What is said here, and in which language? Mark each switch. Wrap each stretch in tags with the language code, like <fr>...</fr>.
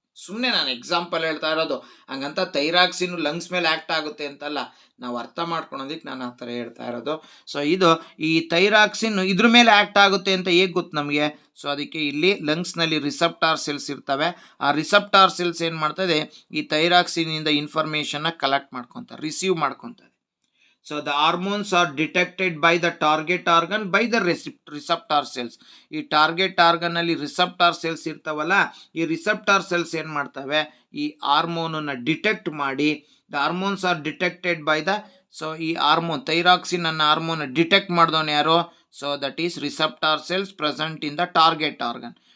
<kn>ಸುಮ್ಮನೆ ನಾನು ಎಕ್ಸಾಂಪಲ್ ಹೇಳ್ತಾ ಇರೋದು. ಹಂಗಂತ ಥೈರಾಕ್ಸಿನ್ ಲಂಗ್ಸ್ ಮೇಲೆ ಆಕ್ಟ್ ಆಗುತ್ತೆ ಅಂತಲ್ಲ, ನಾವು ಅರ್ಥ ಮಾಡ್ಕೊಳೋದಕ್ಕೆ ನಾನು ಆ ಥರ ಹೇಳ್ತಾ ಇರೋದು. ಸೊ ಇದು ಈ ಥೈರಾಕ್ಸಿನ್ ಇದ್ರ ಮೇಲೆ ಆಕ್ಟ್ ಆಗುತ್ತೆ ಅಂತ ಹೇಗೆ ಗೊತ್ತು ನಮಗೆ? ಸೊ ಅದಕ್ಕೆ ಇಲ್ಲಿ ಲಂಗ್ಸ್ನಲ್ಲಿ ರಿಸೆಪ್ಟಾರ್ ಸೆಲ್ಸ್ ಇರ್ತವೆ. ಆ ರಿಸೆಪ್ಟಾರ್ ಸೆಲ್ಸ್ ಏನು ಮಾಡ್ತದೆ? ಈ ಥೈರಾಕ್ಸಿನ್ ಇಂದ ಇನ್ಫಾರ್ಮೇಶನ್ನ ಕಲೆಕ್ಟ್ ಮಾಡ್ಕೊತಾರೆ, ರಿಸೀವ್ ಮಾಡ್ಕೊತಾರೆ.</kn> <en>So the hormones are detected by the target organ by the receptor cells.</en> <kn>ಈ ಟಾರ್ಗೆಟ್ ಆರ್ಗನ್ ಅಲ್ಲಿ ರಿಸೆಪ್ಟಾರ್ ಸೆಲ್ಸ್ ಇರ್ತಾವಲ್ಲ, ಈ ರಿಸೆಪ್ಟಾರ್ ಸೆಲ್ಸ್ ಏನ್ ಮಾಡ್ತವೆ? ಈ ಹಾರ್ಮೋನನ್ನ ಡಿಟೆಕ್ಟ್ ಮಾಡಿ,</kn> <en>the hormones are detected by the,</en> <kn>so ಈ ಹಾರ್ಮೋನ್ ಥೈರಾಕ್ಸಿನ್ ಅನ್ನ ಹಾರ್ಮೋನ್ ಡಿಟೆಕ್ಟ್ ಮಾಡಿದವನು ಯಾರು?</kn> <en>So that is receptor cells present in the target organ.</en>